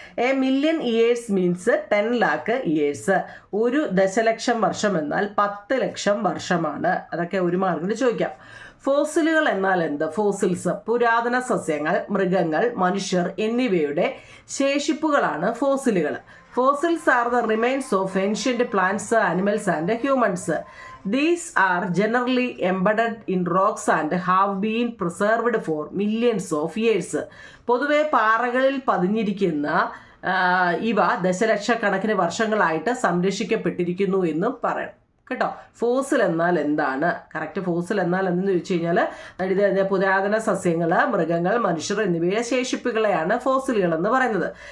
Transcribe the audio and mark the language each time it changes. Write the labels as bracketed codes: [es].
[en] A million years means 10 lakh years. [ml] ഒരു ദശലക്ഷം വർഷം എന്നാൽ 10 ലക്ഷം വർഷമാണ്. അതൊക്കെ ഒരു മാർക്കിന് ചോദിക്കാം. ഫോസിലുകൾ എന്നാൽ എന്ത്? ഫോസിൽസ് പുരാതന സസ്യങ്ങൾ, മൃഗങ്ങൾ, മനുഷ്യർ എന്നിവയുടെ ശേഷിപ്പുകളാണ് ഫോസിലുകൾ. [en] Fossils are the remains of ancient plants, animals, and humans. These are generally embedded in rocks and have been preserved for millions of years. [ml] പൊതുവെ പാറകളിൽ പതിഞ്ഞിരിക്കുന്ന ഇവ ദശലക്ഷക്കണക്കിന് വർഷങ്ങളായിട്ട് സംരക്ഷിക്കപ്പെട്ടിരിക്കുന്നു എന്നും പറയാം കേട്ടോ. ഫോസിൽ എന്നാൽ എന്താണ്? കറക്റ്റ് ഫോസിൽ എന്നാൽ എന്തെന്ന് ചോദിച്ചു കഴിഞ്ഞാൽ ഇത് പുരാതന സസ്യങ്ങൾ, മൃഗങ്ങൾ, മനുഷ്യർ എന്നിവയുടെ ശേഷിപ്പുകളെയാണ് ഫോസിലുകൾ എന്ന് പറയുന്നത്.